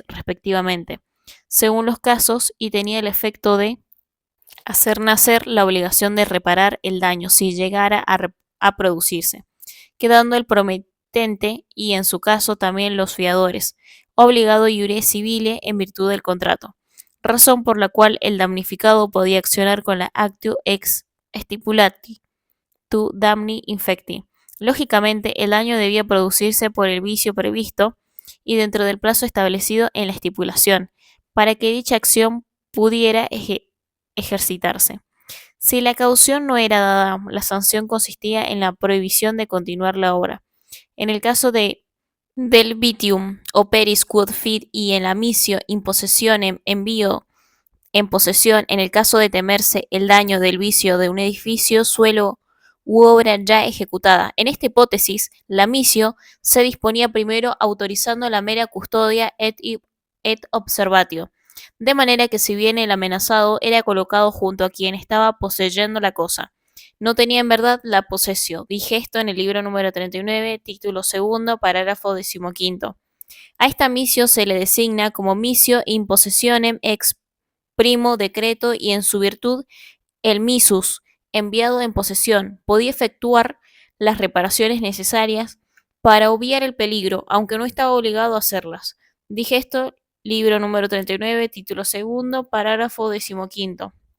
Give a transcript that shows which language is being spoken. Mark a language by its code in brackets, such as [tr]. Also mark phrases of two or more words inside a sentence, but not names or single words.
[es] respectivamente, según los casos, y tenía el efecto de hacer nacer la obligación de reparar el daño si llegara a producirse, quedando el prometente y en su caso también los fiadores, obligado [la] iure civile [es] en virtud del contrato, razón por la cual el damnificado podía accionar con la [la] actio ex stipulati tu damni infecti. [es] Lógicamente, el daño debía producirse por el vicio previsto y dentro del plazo establecido en la estipulación, para que dicha acción pudiera ejercitarse. Si la caución no era dada, la sanción consistía en la prohibición de continuar la obra. En el caso del [la] vitium operis quod fit [es] y en la [la] missio impossessionem [es] envío en posesión en el caso de temerse el daño del vicio de un edificio, suelo u obra ya ejecutada. En esta hipótesis, la missio se disponía primero autorizando la mera [la] custodia et observatio, [es] de manera que si bien el amenazado era colocado junto a quien estaba poseyendo la cosa, no tenía en verdad la posesión. Digesto en el libro número 39, título segundo, parágrafo 15. A esta missio se le designa como [la] missio in possessionem ex primo decreto [es] y en su virtud el missus, enviado en posesión, podía efectuar las reparaciones necesarias para obviar el peligro, aunque no estaba obligado a hacerlas. Dije esto, libro número 39, título segundo, parágrafo 15.